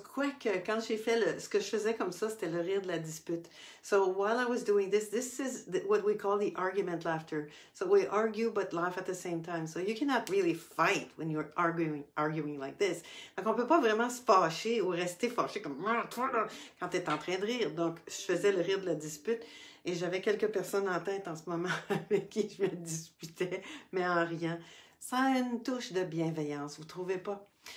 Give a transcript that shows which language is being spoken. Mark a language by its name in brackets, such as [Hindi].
[French] Quoique, quand j'ai fait ce que je faisais comme ça, c'était le rire de la dispute. [English] So while I was doing this is what we call the argument laughter. So we argue but laugh at the same time. So you cannot really fight when you're arguing like this. [French] Donc on peut pas vraiment se fâcher ou rester fâché comme quand tu es en train de rire. Donc je faisais le rire de la dispute. Et j'avais quelques personnes en tête en ce moment avec qui je me disputais, mais en riant. Ça a une touche de bienveillance, vous trouvez pas?